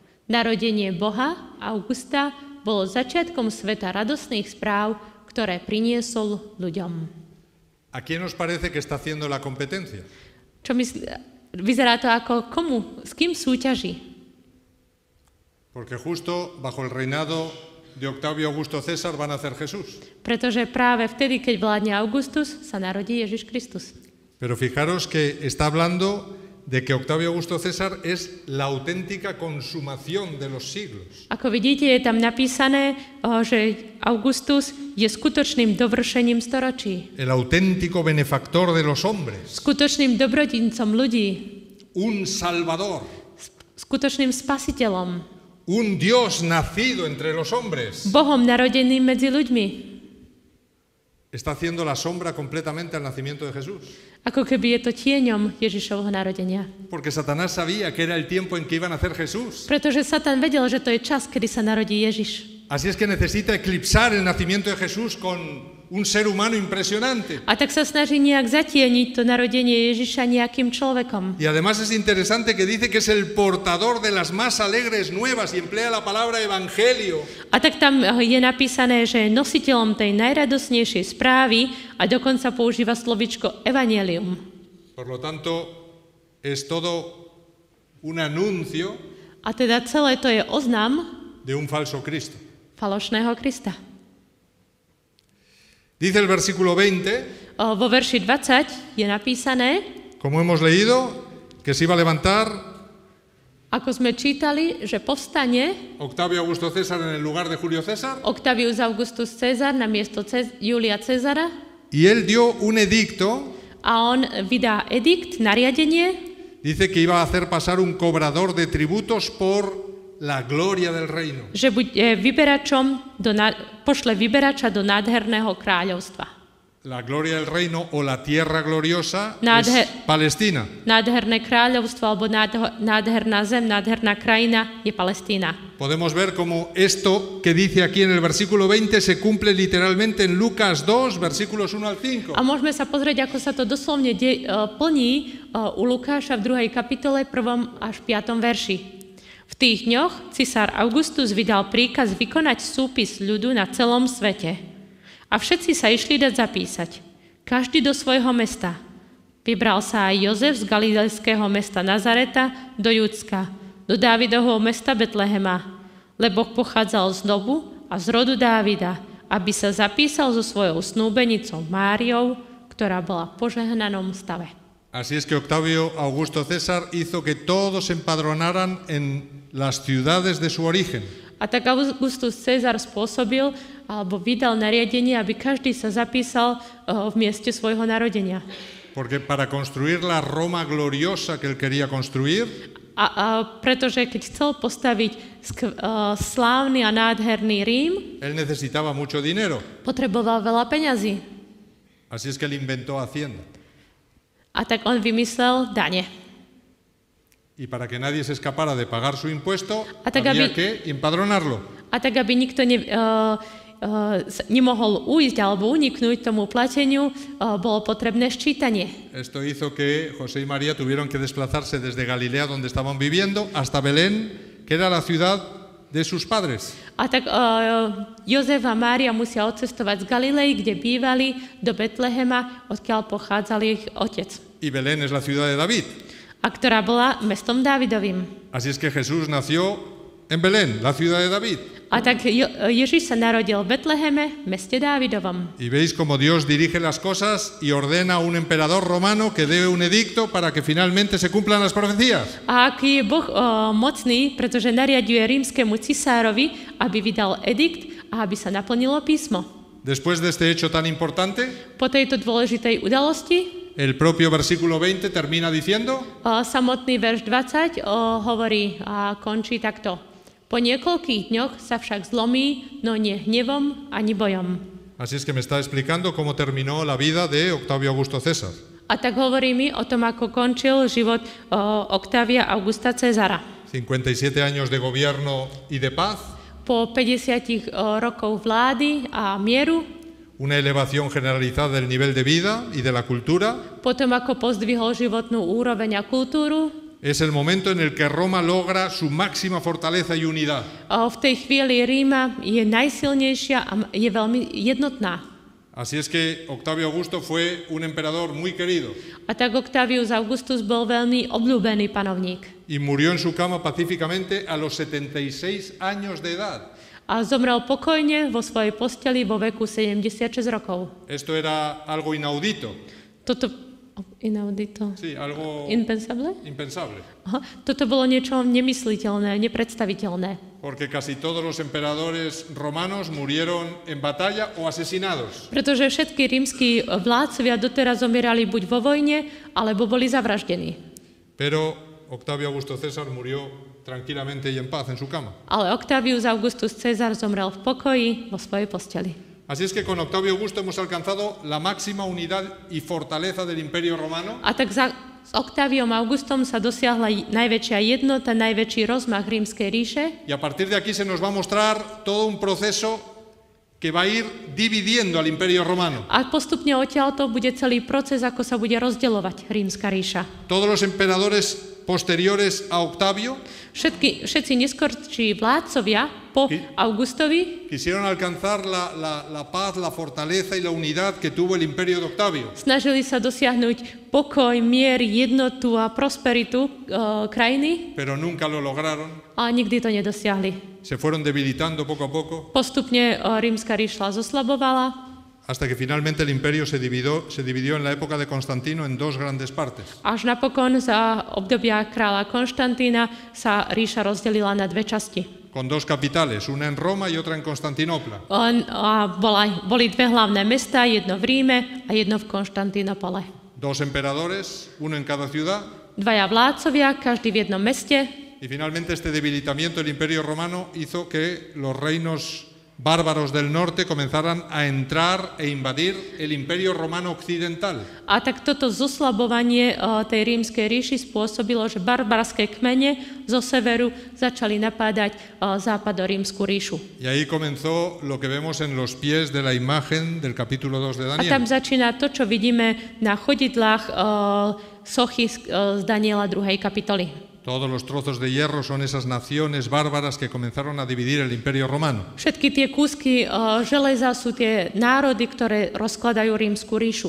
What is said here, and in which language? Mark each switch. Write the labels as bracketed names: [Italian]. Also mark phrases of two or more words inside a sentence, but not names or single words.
[Slovak] Narodenie Boha, Augusta, bolo začiatkom sveta radosných správ, ktoré priniesol ľuďom. [Spanish] ¿A quién os parece que está haciendo la competencia? [Slovak] Vyzerá to ako komu, s kým súťaží? [Spanish] Porque justo bajo el reinado de Octavio Augusto César va a nacer Jesús. [Slovak] Pretože práve vtedy, keď vládne Augustus, sa narodí Ježiš Kristus. [Spanish] Pero fijaros que está hablando de que Octavio Augusto César es la auténtica consumación de los siglos. [Slovak] Ako vidíte, je tam napísané, že Augustus je skutočným dovršením storočí. [Spanish] El auténtico benefactor de los hombres. [Slovak] Skutočným dobrodincom ľudí. [Spanish] Un salvador. [Slovak] Skutočným spasiteľom. [Spanish] Un Dios nacido entre los hombres. [Slovak] Bohom narodeným medzi ľuďmi. [Spanish] Está haciendo la sombra completamente al nacimiento de Jesús. [Slovak] Ako keby je to tieňom Ježišovho narodenia. [Spanish] Porque Satanás sabía que era el tiempo en que iba a nacer Jesús. [Slovak] Pretože Satan vedel, že to je čas, kedy sa narodí Ježiš. [Spanish] Así es que necesita eclipsar el nacimiento de Jesús con un ser humano impresionante. [Slovak] A tak sa snaží nejak zatieniť to narodenie Ježiša nejakým človekom. [Spanish] Y además es interesante que dice que es el portador de las más alegres nuevas y emplea la palabra evangelio. [Slovak] A tak tam je napísané, že je nositeľom tej najradosnejšej správy a dokonca používa slovičko evanjelium. [Spanish] Por lo tanto, es todo un anuncio [Slovak] A teda celé to je oznam [Spanish] de un falso Cristo. [Slovak] falošného Krista. [Spanish] Dice el versículo 20, [Slovak] Vo verši 20 je napísané, [Spanish] como hemos leído, que se iba a levantar [Slovak] ako sme čítali, že povstane [Spanish] Octavio Augusto César en el lugar de Julio César, [Slovak] Octavius Augustus Cezar na miesto Julia Cezara [Spanish] y él dio un edicto, [Slovak] a on vydá edikt, nariadenie, [Spanish] dice que iba a hacer pasar un cobrador de tributos por la gloria del reino. [Slovak] že bude pošle vyberača do nádherného kráľovstva. [Spanish] La gloria del reino o la tierra gloriosa [Slovak] Nádher- [Spanish] es Palestina. [Slovak] Nádherné kráľovstvo alebo nádherná zem, nádherná krajina je Palestína. [Spanish] Podemos ver cómo esto que dice aquí en el versículo 20 se cumple literalmente en Lucas 2, versículos 1 al 5. [Slovak] A môžeme sa pozrieť, ako sa to doslovne plní u Lukáša v 2. kapitole 1. až 5. verši. V tých dňoch cisár Augustus vydal príkaz vykonať súpis ľudu na celom svete. A všetci sa išli dať zapísať. Každý do svojho mesta. Vybral sa aj Jozef z galilejského mesta Nazareta do Judska, do Dávidovho mesta Betlehema, lebo pochádzal z dobu a z rodu Dávida, aby sa zapísal so svojou snúbenicou Máriou, ktorá bola v požehnanom stave. [Spanish] Así es que Octavio Augusto César hizo que todos se empadronaran en las ciudades de su origen. [Slovak] A tak Augustus Cezar spôsobil alebo vydal nariadenie, aby každý sa zapísal v mieste svojho narodenia. [Spanish] Porque para construir la Roma gloriosa que él quería construir, [Slovak] Pretože keď chcel postaviť slávny a nádherný Rím, [Spanish] él necesitaba mucho dinero. [Slovak] potreboval veľa peňazí. [Spanish] Así es que él inventó Hacienda. [Slovak] A tak on vymyslel dane. [Spanish] Y para que nadie se escapara de pagar su impuesto, [Slovak] A tak [Spanish] había [Slovak] aby- [Spanish] que empadronarlo. [Slovak] A tak, aby nikto nemohol ujsť alebo uniknúť tomu plateniu, bolo potrebné ščítanie. [Spanish] Esto hizo que José y María tuvieron que desplazarse desde Galilea, donde estaban viviendo, hasta Belén, que era la ciudad de sus padres. [Slovak] A tak Jozef a Mária musia odcestovať z Galilei, kde bývali, do Betlehema, odkiaľ pochádzal ich otec. [Spanish] Y Belén es la ciudad de David. [Slovak] A ktorá bola mestom Dávidovým. [Spanish] Así es que Jesús nació en Belén, la ciudad de David. [Slovak] A tak Ježiš sa narodil v Betleheme, meste Dávidovom. [Spanish] Y veis cómo Dios dirige las cosas y ordena a un emperador romano que dé un edicto para que finalmente se cumplan las profecías. [Slovak] A aký je Boh mocný, pretože nariaduje rímskemu cisárovi, aby vydal edikt a aby sa naplnilo písmo. [Spanish] Después de este hecho tan importante, [Slovak] Po tejto dôležitej udalosti [Spanish] el propio versículo 20 termina diciendo: [Slovak] samotný verš 20 hovorí a končí takto. Po niekoľkých dňoch sa však zlomí, no nie hnevom ani bojom. [Spanish] Así es que me está explicando cómo terminó la vida de Octavio Augusto César. [Slovak] A tak hovorí mi o tom, ako končil život Octavia Augusta Cezara. [Spanish] 57 años de gobierno y de paz, [Slovak] Po 50 rokov vlády a mieru, [Spanish] una elevación generalizada del nivel de vida y de la cultura, [Slovak] potom ako pozdvihol životnú úroveň a kultúru, [Spanish] Es el momento en el que Roma logra su máxima fortaleza y unidad. [Slovak] V tej chvíli Ríma je najsilnejšia a je veľmi jednotná. [Spanish] Así es que Octavio Augusto fue un emperador muy querido [Slovak] A tak Octavius Augustus bol veľmi obľúbený panovník. [Spanish] y murió en su cama pacíficamente a los 76 años de edad. [Slovak] A zomrel pokojne vo svojej posteli vo veku 76 rokov. [Spanish] Esto era algo inaudito. [Slovak] Toto inaudito. [Spanish] Sí, algo Impensable? impensable. [Slovak] Aha, toto bolo niečo nemysliteľné, nepredstaviteľné. [Spanish] Porque casi todos los emperadores romanos murieron en batalla o asesinados. [Slovak] Pretože všetky rímski vládcovia doteraz zomierali buď vo vojne, alebo boli zavraždení. [Spanish] Pero Octavio Augusto César murió tranquilamente y en paz en su cama. [Slovak] Ale Octavius Augustus Cezar zomrel v pokoji vo svojej posteli. [Spanish] Así es que con Octavio Augusto hemos alcanzado la máxima unidad y fortaleza del Imperio Romano. [Slovak] A tak s Octaviom Augustom sa dosiahla najväčšia jednota, najväčší rozmach rímskej ríše. [Spanish] Y a partir de aquí se nos va a mostrar todo un proceso que va a ir dividiendo al Imperio Romano. [Slovak] A postupne odtiaľto bude celý proces, ako sa bude rozdeľovať rímska ríša. [Spanish] Todos los emperadores posteriores a Octavio [Slovak] Všetci neskorší vládcovia po Augustovi [Spanish] quisieron alcanzar la paz, la fortaleza y la unidad que tuvo el Imperio de Octavio. [Slovak] snažili sa dosiahnuť pokoj, mier, jednotu a prosperitu krajiny, [Spanish] Pero nunca lo lograron. [Slovak] ale nikdy to nedosiahli. [Spanish] Se fueron debilitando poco a poco [Slovak] Postupne rímska ríša zoslabovala, [Spanish] hasta que finalmente el imperio se dividió en la época de Constantino en dos grandes partes. [Slovak] až napokon za obdobia kráľa Konštantína sa ríša rozdelila na dve časti. [Spanish] Con dos capitales, una en Roma y otra en Constantinopla. [Slovak] Boli dve hlavné mestá, jedno v Ríme a jedno v Konštantínopole. [Spanish] Dos emperadores, uno en cada ciudad. [Slovak] Dvaja vládcovia, každý v jednom meste. [Spanish] Y finalmente este debilitamiento del imperio romano hizo que los reinos bárbaros del norte comenzaran a entrar e invadir el imperio romano occidental. [Slovak] A tak toto zoslabovanie tej rímskej ríši spôsobilo, že barbarské kmene zo severu začali napádať západorímsku ríšu. [Spanish] Y ahí comenzó lo que vemos en los pies de la imagen del capítulo 2 de [Slovak] A tam [Spanish] Daniel. [Slovak] začína to, čo vidíme na chodidlách sochy z Daniela 2. kapitoly. [Spanish] Todos los trozos de hierro son esas naciones bárbaras que comenzaron a dividir el imperio romano. [Slovak] Všetky tie kúsky železa sú tie národy, ktoré rozkladajú rímsku ríšu.